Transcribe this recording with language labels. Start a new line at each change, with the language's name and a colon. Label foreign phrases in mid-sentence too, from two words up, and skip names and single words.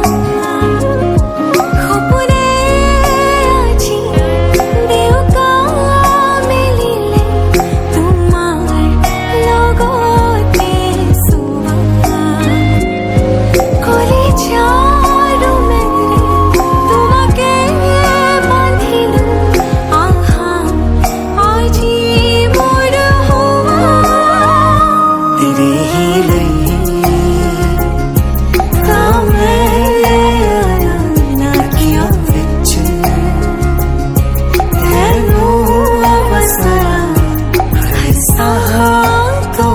Assamese: সপোনে আজি দেউকা মিলিলে তোমাৰ লগতে চোৱা কলিজাৰো মেৰে তোমাকে বান্ধিলো আহা আজি মোৰ হোৱা
Hindi: तेरे ही लिए
Punjabi: ਮੈਂ ਅਖੀਆਂ ਵਿੱਚ ਤੈਨੂੰ ਵਸਾਇਆ ਹਰ ਸਾਹ ਤੋਂ